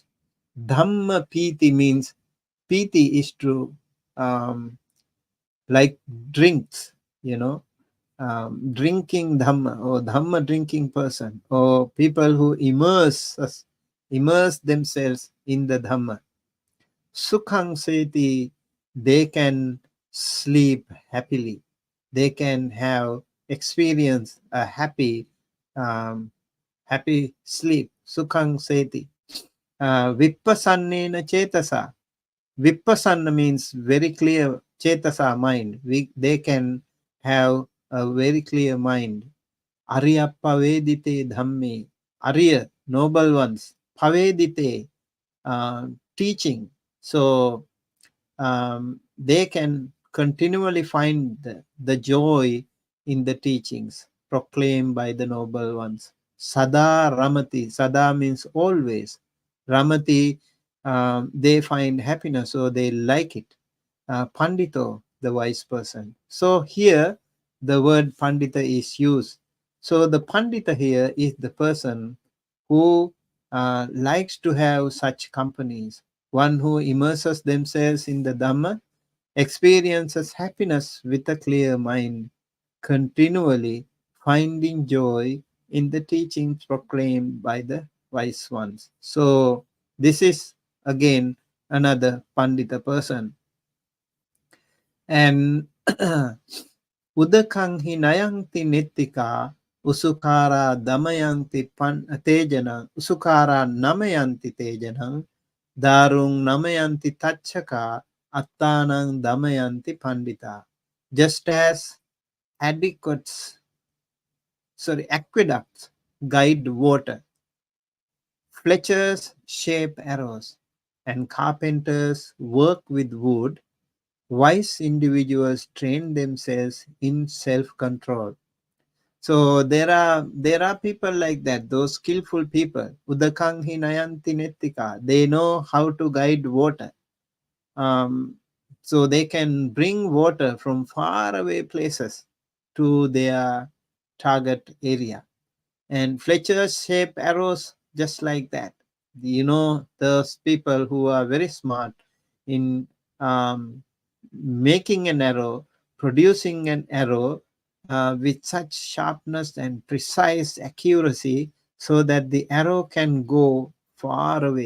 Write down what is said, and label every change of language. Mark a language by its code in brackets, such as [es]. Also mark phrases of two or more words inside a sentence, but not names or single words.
[pi] Dhamma piti [en] means, piti is to like drinks, drinking Dhamma, or Dhamma drinking person, or people who immerse themselves in the Dhamma. [pi] Sukhang seti, [en] they can sleep happily. They can experience a happy sleep. [pi] Sukhang seti. Vippasannena chetasa. [en] Vippasanna means very clear chetasa mind. They can have a very clear mind. [pi] Arya pavedite dhamme. [en] Arya, noble ones. Pavedite, teaching. So they can continually find the joy in the teachings proclaimed by the noble ones. [pi] Sada ramati. [en] Sada means always. Ramati, they find happiness, so they like it. Pandito, the wise person. So here the word pandita is used. So the pandita here is the person who likes to have such companies. One who immerses themselves in the Dhamma experiences happiness with a clear mind, continually finding joy in the teachings proclaimed by the wise ones. So this is again another Pandita person. [pi] And Udakanghi nayanti nittika usukara damayanti tejana usukara namayanti tejanang darung namayanti tachaka attanang damayanti pandita. [en] Just as aqueducts guide water, fletchers shape arrows, and carpenters work with wood, wise individuals train themselves in self-control. So there are people like that, those skillful people. [pi] Udakanghi nayanti nettika. [en] They know how to guide water. So they can bring water from far away places to their target area. And fletchers shape arrows just like that. Those people who are very smart in making an arrow, producing an arrow with such sharpness and precise accuracy, so that the arrow can go far away.